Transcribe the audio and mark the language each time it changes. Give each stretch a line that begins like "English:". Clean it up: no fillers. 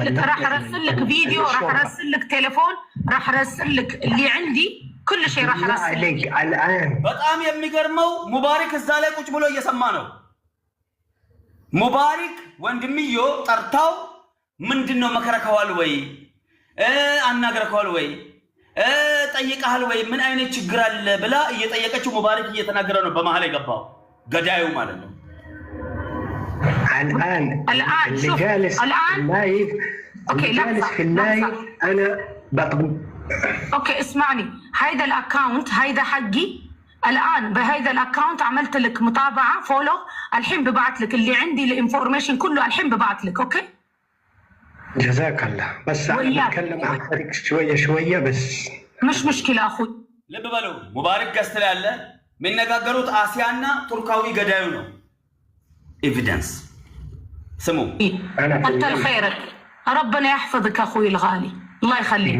Arabic: راح ارسل لك فيديو راح ارسل لك تليفون راح ارسل لك اللي عندي كل شيء راح ارسل لك الان
Amharic: በጣም የሚገርመው ሙባሪክ እዛ ላይ ቁጭ ብሎ እየሰማ ነው ሙባሪክ ወንድምዮ ጠርታው ምንድነው መከረከዋል ወይ አናገረከዋል ወይ ጠይቀሃል ወይ ምን አይነት ችግር አለ ብላ እየጠየቀችው ሙባሪክ እየተናገረ ነው በመሃል የገባው ገዳዩ ማለት ነው
Arabic: الآن شوف الآن لايف اوكي جالس في اللايف انا اوكي اسمعني هيدا الاكونت هيدا حقي الان بهيدا الاكونت عملت لك متابعه فولو الحين ببعث لك اللي عندي الانفورميشن كله الحين ببعث لك اوكي جزاك الله بس انا بتكلم عن طريق شويه بس مش مشكله اخوي
Amharic: ልብ በሉ ሙባሪክ ገስተል ያለ የሚነጋገሩት አሲያና ቱርካዊ ገዳዩ ነው ኤቪደንስ سمو
Arabic: كتر خيرك ربنا يحفظك اخوي الغالي الله يخليك